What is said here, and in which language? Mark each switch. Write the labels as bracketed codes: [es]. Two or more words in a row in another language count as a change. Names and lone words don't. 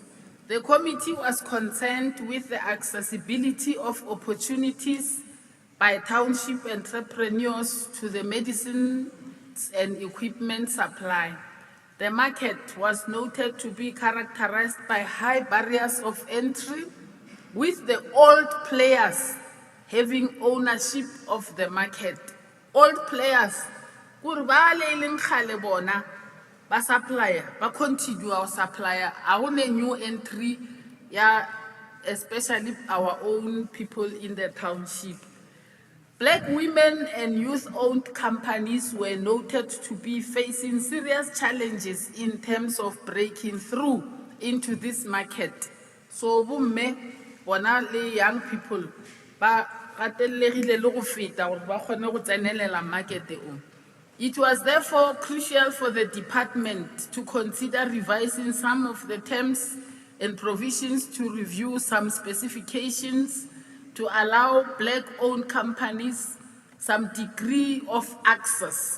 [en] The committee was concerned with the accessibility of opportunities by township entrepreneurs to the medicines and equipment supply. The market was noted to be characterized by high barriers of entry, with the old players having ownership of the market. Old players, [nso] kuri ba le leng kgale bona, ba supplier, ba continue [en] our supplier, our new entry, yeah, especially our own people in the township. Black women and youth-owned companies were noted to be facing serious challenges in terms of breaking through into this market. So, [nso] bomme, bona le [en] young people, [nso] ba gatelegile le go feta gore ba kgone go tsenelela market o. [en] It was therefore crucial for the department to consider revising some of the terms and provisions to review some specifications to allow black-owned companies some degree of access.